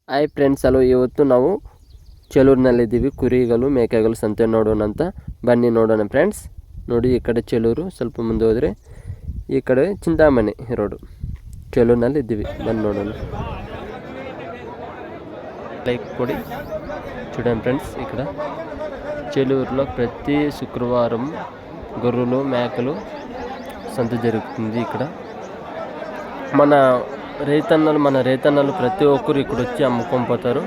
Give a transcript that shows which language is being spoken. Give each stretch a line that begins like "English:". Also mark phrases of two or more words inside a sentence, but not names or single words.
English: hi friends,
Kannada: ಹಲೋ. ಇವತ್ತು ನಾವು ಚೆಲೂರಿನಲ್ಲಿದ್ದೀವಿ. ಕುರಿಗಳು ಮೇಕೆಗಳು ಸಂತೆ ನೋಡೋಣ ಅಂತ ಬನ್ನಿ ನೋಡೋಣ ಫ್ರೆಂಡ್ಸ್. ನೋಡಿ, ಈ ಕಡೆ ಚೆಲೂರು, ಸ್ವಲ್ಪ ಮುಂದೆ ಹೋದರೆ ಈ ಕಡೆ చింతామణి ರೋಡು. ಚೆಲೂರಿನಲ್ಲಿ ಇದ್ದೀವಿ, ಬನ್ನಿ ನೋಡೋಣ.
Telugu: లైక్ కొడి చూడండి ఫ్రెండ్స్. ఇక్కడ చెలూరులో ప్రతి శుక్రవారం గొర్రెలు మేకలు సంత జరుగుతుంది. ఇక్కడ మన రైతన్నలు ప్రతి ఒక్కరు ఇక్కడ వచ్చి అమ్ముకొని పోతారు.